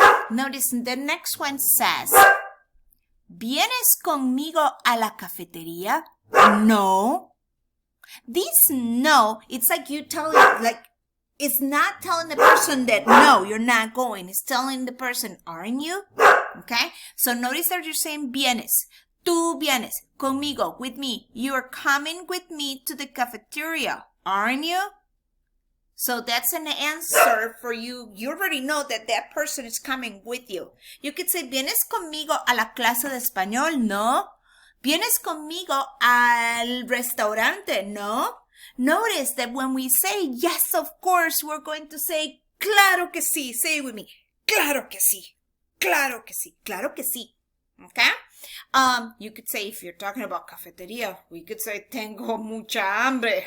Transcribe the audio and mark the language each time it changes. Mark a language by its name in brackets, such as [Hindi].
[English] Notice the next one says, [Spanish] ¿vienes conmigo a la cafetería? No. [English] This no, it's like you telling, like, it's not telling the person that no, you're not going. It's telling the person, aren't you? Okay? So notice that you're saying vienes. [Spanish] Tú vienes conmigo, [English] with me. You are coming with me to the cafeteria, aren't you? So that's an answer for you. You already know that that person is coming with you. You could say, [Spanish] ¿vienes conmigo a la clase de español? No. ¿Vienes conmigo al restaurante? No. [English] Notice that when we say yes, of course, we're going to say, [Spanish] claro que sí. [English] Say it with me. [Spanish] Claro que sí. Claro que sí. Claro que sí. [English] Okay? You could say, if you're talking about cafeteria, we could say, [Spanish] tengo mucha hambre.